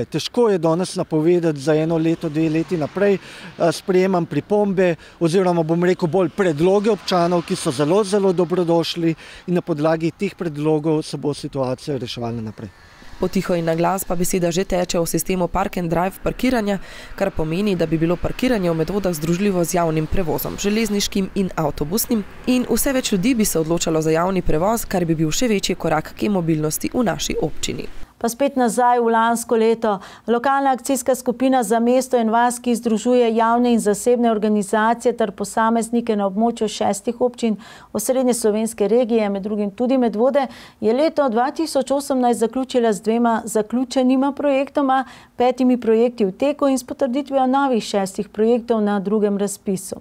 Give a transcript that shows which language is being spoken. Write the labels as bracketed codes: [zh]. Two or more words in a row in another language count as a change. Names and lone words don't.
[sl] Težko je danes napovedati za 1 leto, 2 leti naprej. Sprejemam pripombe oziroma bolj predloge občanov, ki so zelo, zelo dobrodošli, in na podlagi teh predlogov se bo situacija reševala naprej. Potiho in na glas pa beseda že teče o sistemu [en] park and drive [sl] parkiranja, kar pomeni, da bi bilo parkiranje v Medvodah združljivo z javnim prevozom, železniškim in avtobusnim, in vse več ljudi bi se odločalo za javni prevoz, kar bi bil še večji korak k mobilnosti v naši občini. Pa spet nazaj v lansko leto. Lokalna akcijska skupina Za mesto in vas, ki združuje javne in zasebne organizacije ter posameznike na območju 6 občin osrednje slovenske regije, med drugim tudi Medvode, je leto 2018 zaključila z 2 zaključenima projektoma, 5 projekti v teku in s potrditvijo novih 6 projektov na drugem razpisu.